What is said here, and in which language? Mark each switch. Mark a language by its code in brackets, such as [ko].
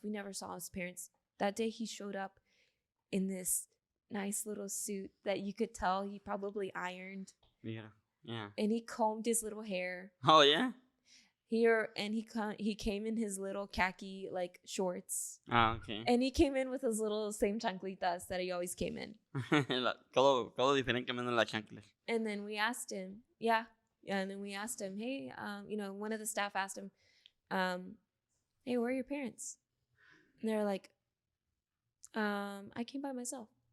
[en] We never saw his parents. That day he showed up in this nice little suit that you could tell he probably ironed. Yeah. Yeah. And he combed his little hair. Oh yeah. He came in his little khaki like shorts. Ah, okay. And he came in with his little same chanclitas that he always came in. [es] todo diferente menos las chanclas. [en] And then we asked him, and then we asked him, hey, one of the staff asked him, hey, where are your parents? And they're like, I came by myself.